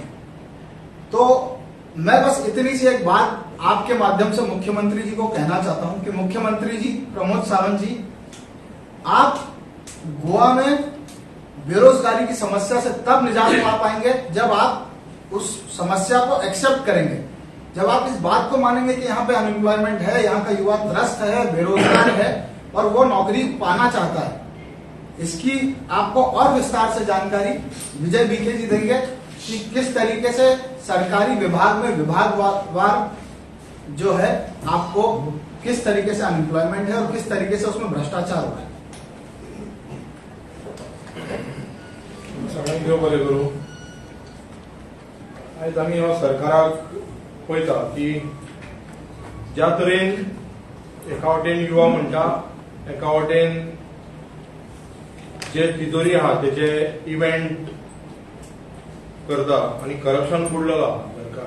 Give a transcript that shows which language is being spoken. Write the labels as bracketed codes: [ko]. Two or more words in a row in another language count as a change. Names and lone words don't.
[hi] तो मैं बस इतनी सी एक बात आपके माध्यम से मुख्यमंत्री जी को कहना चाहता हूं कि मुख्यमंत्री जी प्रमोद सावंत जी, आप गोवा में बेरोजगारी की समस्या से तब निजात पा पाएंगे जब आप उस समस्या को एक्सेप्ट करेंगे, जब आप इस बात को मानेंगे कि यहाँ पे अनएम्प्लॉयमेंट है, यहाँ का युवा त्रस्त है, बेरोजगार है और वो नौकरी पाना चाहता है. इसकी आपको और विस्तार से जानकारी विजय बीके जी देंगे कि किस तरीके से सरकारी विभाग में विभागवार जो है आपको किस तरीके से अनएम्प्लॉयमेंट है और किस तरीके से उसमें भ्रष्टाचार हुआ है। [kok] सगळ्यांक देव बरें करूं। आयज आमी ह्या सरकाराक पळयता की ज्या तरेन एका वटेन युवा म्हणटा, एका वटेन जे तिजोरी आहा तेचे इव्हेंट करता आणि करप्शन बुडलेलो आहा सरकार।